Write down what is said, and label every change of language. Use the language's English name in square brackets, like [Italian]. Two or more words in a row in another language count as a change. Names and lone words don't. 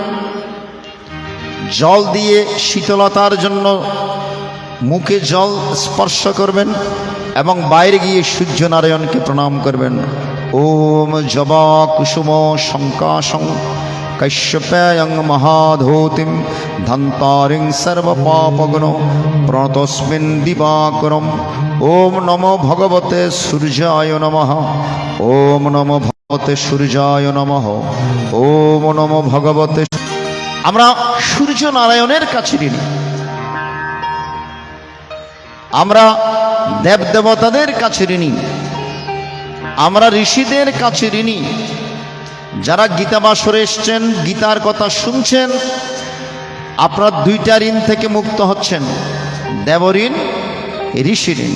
[Bangla] জল দিয়ে শীতলতার জন্য মুখে জল স্পর্শ করবেন এবং বাইরে গিয়ে সূর্যনারায়ণকে প্রণাম করবেন। [Sanskrit] ওম জবা কুসুম শঙ্কাশং কৈশ্যপ্যায়ং মহাধৌতিম ধন্তারিং সর্বপাপগ্ন প্রণতস্মিন দিবাকরম। ওম নমো ভগবতে সূর্যায় নমঃ। ওম নমো ভগবতে সূর্যায় নমঃ। ওম নমো ভগবতে। [Bangla] আমরা সূর্য নারায়ণের কাছে ঋণী। আমরা দেবদেবতাদের কাছে ঋণী। আমরা ঋষিদের কাছে ঋণী। যারা গীতাবাসরে এসছেন, গীতার কথা শুনছেন, আপনারা দুইটা ঋণ থেকে মুক্ত হচ্ছেন, দেবঋণ, ঋষি ঋণ।